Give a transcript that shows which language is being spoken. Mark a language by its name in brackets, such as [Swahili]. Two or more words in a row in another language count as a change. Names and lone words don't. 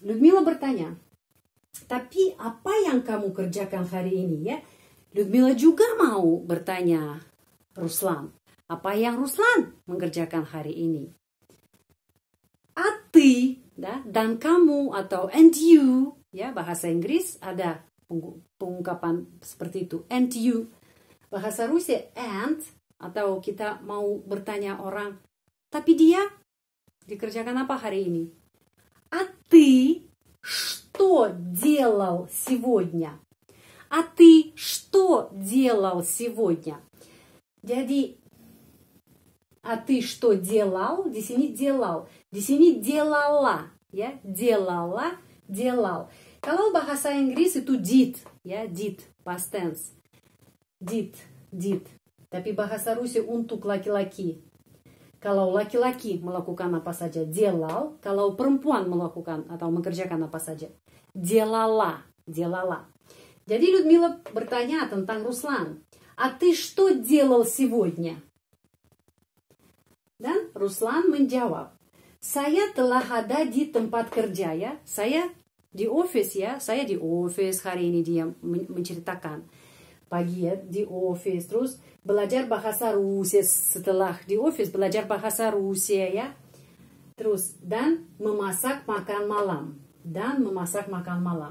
[Indonesian] Dan Lyudmila bertanya, Tapi apa yang kamu kerjakan hari ini ya? Ludmila juga mau bertanya Ruslan. Apa yang Ruslan mengerjakan hari ini? Ati dan kamu atau [English] and you, [Indonesian] ya bahasa Inggris ada pengungkapan seperti itu, [English] and you. [Indonesian] Bahasa Rusia and, atau kita mau bertanya orang, tapi dia dikerjakan apa hari ini? [Russian] А ты что делал сегодня? А ты что делал сегодня? Jadi, а ты что делал? [Indonesian] Di sini делал. Di sini делала. Ya, делала, делал. Kalau bahasa Inggris itu did. [English] Ya, did. Past tense. Did. [Indonesian] Tapi bahasa Rusia untuk laki-laki. Kalau laki-laki melakukan apa saja, делал. Kalau perempuan melakukan atau mengerjakan apa saja, делала. Jadi Людмила bertanya tentang Ruslan. [Russian] А ты что делал сегодня? [Indonesian] Dan Ruslan menjawab, saya telah ada di tempat kerja ya. Saya di office ya. Saya di office hari ini, dia menceritakan. Pagi ya di office, terus belajar bahasa Rusia, setelah di office belajar bahasa Rusia ya, terus dan memasak makan malam.